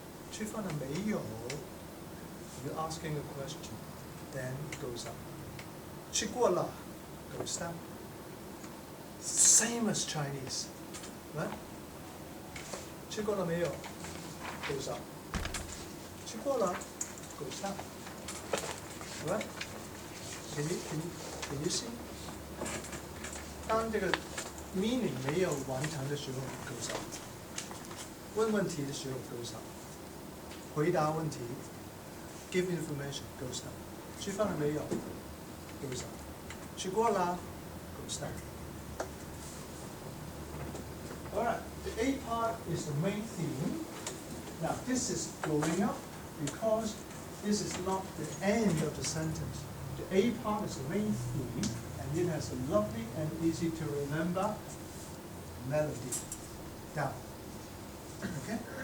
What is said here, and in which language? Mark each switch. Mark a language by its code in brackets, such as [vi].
[en] 吃饭了没有？You're asking a question, then it goes up. 吃过了 goes down. Same as Chinese, right? 吃过了没有 goes up. 吃过了 goes down. Right? Can you see? [zh] 当这个 meaning 没有完成的时候 goes up. 问问题的时候 goes up. 回答问题 give information goes down. [en] 吃饭了没有 goes up. 吃过了 goes down. Alright, the A part is the main theme. Now this is going up because this is not the end of the sentence. The A part is the main theme and it has a lovely and easy to remember melody. Down. Okay?